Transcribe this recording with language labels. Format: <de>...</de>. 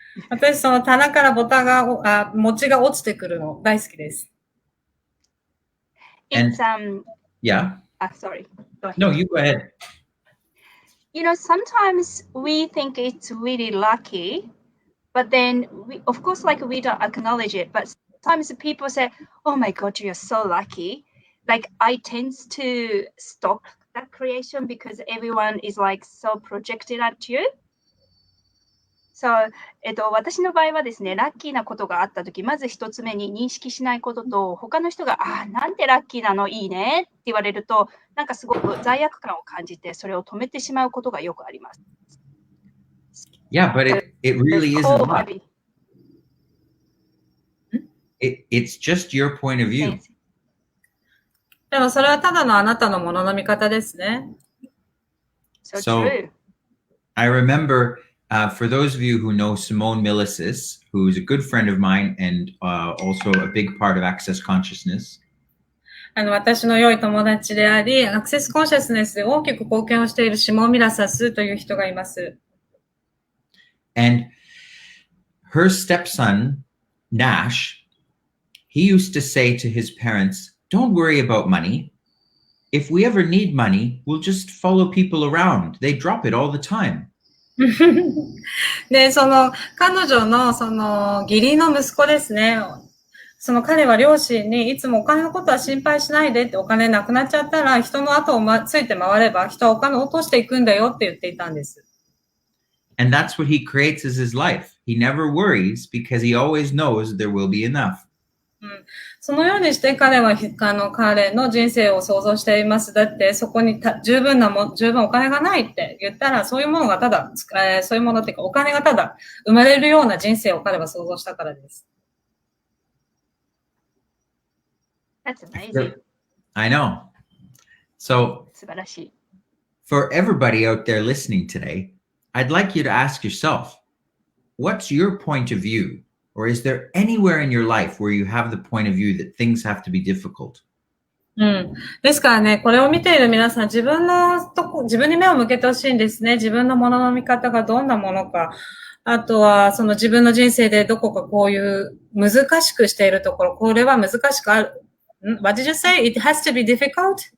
<ja>私その棚から餅が落ちてくるの大好きです。</ja> <en>It's yeah. Sorry. Go ahead. No, you go ahead. You know, sometimes we think it's really lucky, but then of course, like we don't acknowledge it. But sometimes people say, "Oh my God, you're so lucky." Like I tend to stop that creation because everyone is like so projected at you. So,</en> <ja>私の場合はですね、ラッキーなことがあったとき、まず一つ目に認識しないことと、他の人が、なんてラッキーなのいいねって言われると、なんかすごく罪悪感を感じて、それを止めてしまうことがよくあります。</ja> <en>Yeah, but it really isn't luck. It's just your point of view.</en> <ja>でもそれはただのあなたのものの見方ですね。</ja> <en>So, I remember, for those of you who know Simone Milasas, who's a good friend of mine and also a big part of Access Consciousness.</en> <ja>私の良い友達であり、アクセスコンシャスネスで大きく貢献をしているシモン・ミラサスという人がいます。</ja> <en>And her stepson, Nash, he used to say to his parents, "Don't worry about money. If we ever need money, we'll just follow people around. They drop it all the time."</en> <ja>で、彼女の義理の息子ですね。彼は両親にいつもお金のことは心配しないでって、お金なくなっちゃったら人の後をついて回れば人はお金を落としていくんだよって言っていたんです。</ja> <en>And that's what he creates as his life. He never worries because he always knows there will be enough.</en> <ja>そのようにして彼は、彼の人生を想像しています。だって、そこに十分お金がないって言ったら、そういうものがただ、そういうものっていうか、お金がただ生まれるような人生を彼は想像したからです。</ja> <en>That's amazing. I know. So,</en> <ja>素晴らしい。</ja> <en>for everybody out there listening today, I'd like you to ask yourself, what's your point of view? Or is there anywhere in your life where you have the point of view that things have to be difficult?</en> <ja>ですからね、これを見ている皆さん、自分に目を向けてほしいんですね。自分のものの見方がどんなものか。あとは、その自分の人生でどこかこういう難しくしているところ、これは難しくある。</ja> <en>What did you say? It has to be difficult?</en>